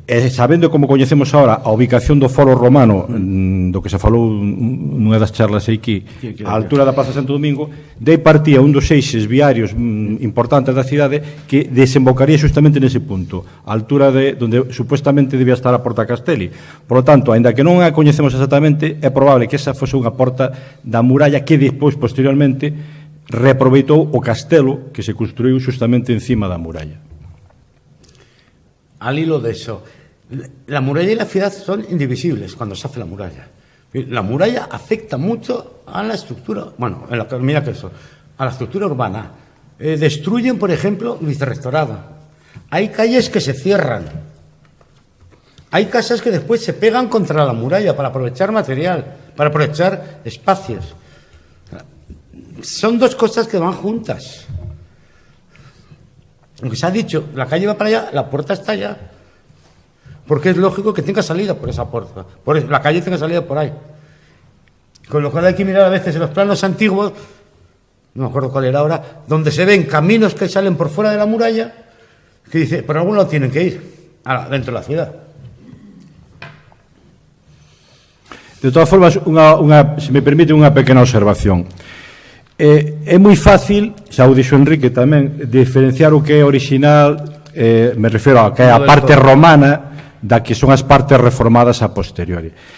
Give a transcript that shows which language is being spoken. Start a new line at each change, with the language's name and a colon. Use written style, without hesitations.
Galician: sabendo como coñecemos ahora a ubicación do foro romano, do que se falou nunha das charlas aquí, a altura da Praza Santo Domingo, de aí partía un dos eixes viarios importantes da cidade que desembocaría justamente nese punto, a altura de onde supuestamente debía estar a Porta Castelli.
Spanish: Por lo tanto,
Galician: aínda que non a coñecemos exactamente, é probable que esa fose unha porta da muralla que despois, posteriormente, reaproveitou o castelo que se construiu justamente encima da muralla.
Spanish: Al hilo de eso, la muralla y la ciudad son indivisibles cuando se hace la muralla. La muralla afecta mucho a la estructura, bueno, mira que eso, a la estructura urbana. Destruyen, por ejemplo, Vicerrectorado. Hay calles que se cierran. Hay casas que después se pegan contra la muralla para aprovechar material, para aprovechar espacios. Son dos cosas que van juntas. Aunque se ha dicho, la calle va para allá, la puerta está allá. Porque es lógico que tenga salida por esa puerta. La calle tenga salida por ahí. Con lo cual hay que mirar a veces en los planos antiguos, no me acuerdo cuál era ahora, donde se ven caminos que salen por fuera de la muralla, que dice, por algún lado tienen que ir, dentro de la ciudad.
Galician: De todas formas, se me permite unha pequena observación. É moi fácil, xa o dixo Enrique tamén, diferenciar o que é original, me refiro a que é a parte romana da que son as partes reformadas a posteriori.